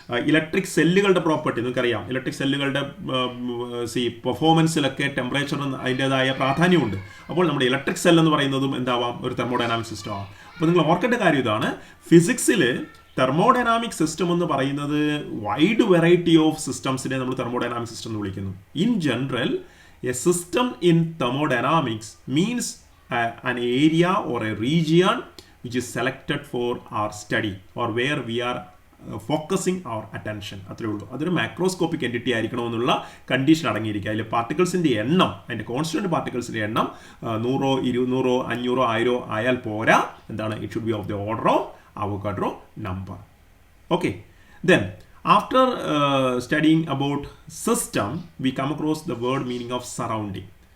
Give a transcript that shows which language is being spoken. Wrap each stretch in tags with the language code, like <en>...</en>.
<ml>Electric സെല്ലുകളുടെ property നിങ്ങൾക്കറിയാം. Electric സെല്ലുകളുടെ പെർഫോമൻസിലൊക്കെ ടെമ്പറേച്ചറിന് അതിൻ്റെതായ പ്രാധാന്യമുണ്ട്. അപ്പോൾ നമ്മുടെ ഇലക്ട്രിക് സെൽ എന്ന് പറയുന്നതും എന്താവാം, ഒരു തെർമോഡൈനാമിക് സിസ്റ്റം ആവാം. അപ്പോൾ നിങ്ങൾ ഓർക്കേണ്ട കാര്യം ഇതാണ്, ഫിസിക്സിൽ തെർമോഡൈനാമിക് സിസ്റ്റം എന്ന് പറയുന്നത് വൈഡ് വെറൈറ്റി ഓഫ് സിസ്റ്റംസിനെ നമ്മൾ തെർമോഡൈനാമിക് സിസ്റ്റം എന്ന് വിളിക്കുന്നു.</ml> <en>In general a system in thermodynamics means an area or a region which is selected for our study or where we are focusing our attention.</en> <ml>അത്രേ ഉള്ളൂ. അതൊരു macroscopic entity ആയിരിക്കണമെന്നുള്ള condition അടങ്ങിയിരിക്കുക. അതിൽ പാർട്ടിക്കിൾസിൻ്റെ എണ്ണം, അതിൻ്റെ constant പാർട്ടിക്കിൾസിൻ്റെ എണ്ണം 100, 200, 500, 1000 ആയാൽ പോരാ. എന്താണ്,</ml> <en>It should be of the order of Avogadro number. Okay, then after studying about system we come across the word meaning of surrounding.</en>